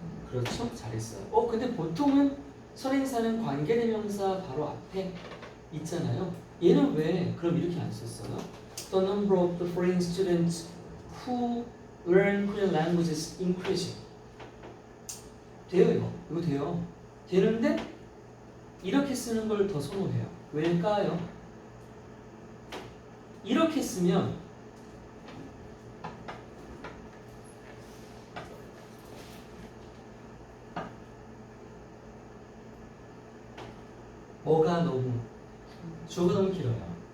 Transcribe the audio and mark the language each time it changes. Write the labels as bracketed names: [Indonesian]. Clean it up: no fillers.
[Korean] 그렇죠? 잘했어요. 근데 보통은 선행사는 관계대명사 바로 앞에 있잖아요. 얘는 왜 그럼 이렇게 안 썼어요? [English] The number of the foreign students who learn Korean language is increasing. [Korean] 돼요, 이거 돼요. 되는데 이렇게 쓰는 걸 더 선호해요. 왜일까요? 이렇게 쓰면 뭐가 너무 주어가 너무 길어요.